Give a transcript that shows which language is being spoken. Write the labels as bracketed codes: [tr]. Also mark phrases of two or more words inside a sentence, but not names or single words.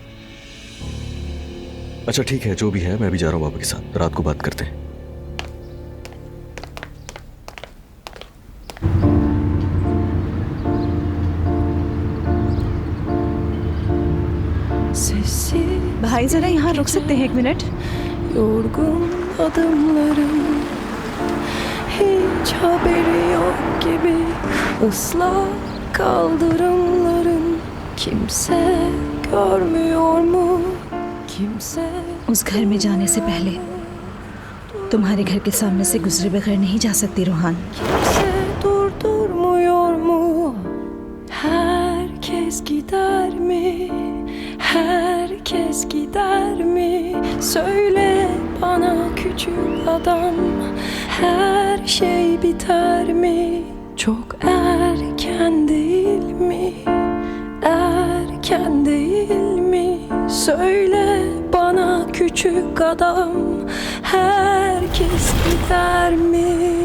[hi] अच्छा ठीक है, जो भी है मैं भी जा रहा हूँ बाबा के साथ, रात को बात करते हैं। भाई जरा यहाँ रुक सकते हैं 1 मिनट? [tr] Yorgun adımlarım hiç haberi yok gibi ıslak kaldırımların kimse görmüyor mu kimse [hi] उस घर में जाने से पहले तुम्हारे घर के सामने से गुजरे बगैर नहीं जा सकती रूहान। [tr] kimse durdurmuyor mu herkes gider mi herkes gider mi söyle bana küçük adam her şey biter mi çok erken değil mi erken değil mi söyle bana küçük adam herkes gider mi